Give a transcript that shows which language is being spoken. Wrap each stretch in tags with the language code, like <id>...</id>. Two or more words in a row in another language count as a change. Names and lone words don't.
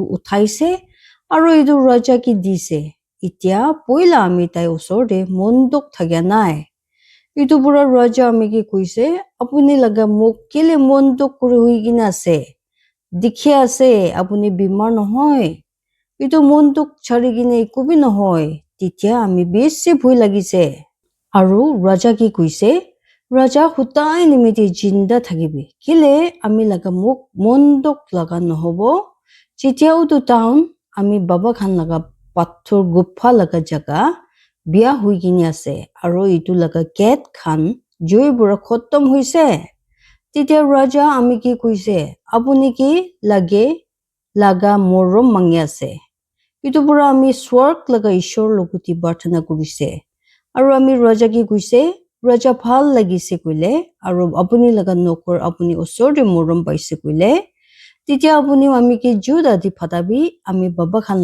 <nag>uthaise aro itu raja ki dise itya poila ami tai usor de mondok thagya nai itu pura raja ami ki kuise apuni laga muk kele mondok kuri hui gina ase dikhi ase apuni bimar nohoy itu mondok chari gine ikubi nohoy titya ami bisi bhoi lagise aro raja ki kuise raja hutai nimite jinda thakibi kile ami laga muk mondok laga nohobo jitya utu town ami baba khan laga pathor gufa laga jaga biya hui gini ase aro itu laga gate khan joi bura khotom hoise তেতিয়া ৰজা আমি কি কৈছে আপুনি কি লাগা মৰম মাঙি আছে ইটো পৰা আমি স্বৰ্গ লগা ঈশ্বৰ লগতি প্ৰাৰ্থনা কৰিছে আৰু আমি ৰজা কি কৈছে ৰজা ভাল লাগিছে কইলে আৰু আপুনি লগা নকৰ আপুনি ওচৰতে মৰম পাইছে কইলে তেতিয়া আপুনিও আমি কি জুদা দি ফাটাবি আমি বাবা খান</nag>